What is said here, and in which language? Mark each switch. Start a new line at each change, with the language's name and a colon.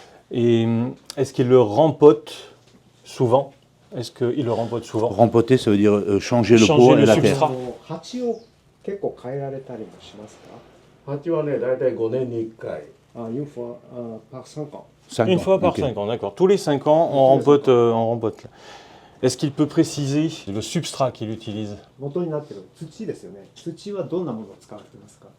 French: Et est-ce qu'il le rempote souvent? Rempoter, ça veut dire changer le pot et la terre.
Japanese: 結構変えられたりもしますか？鉢はね、大体5年に1回。
French: Une fois par 5 ans. Une fois par 5 ans, d'accord. Tous les 5 ans, on rempote. Est-ce qu'il peut préciser le substrat qu'il utilise?
Japanese: 元になってる土ですよね。土はどんなものを使われてますか？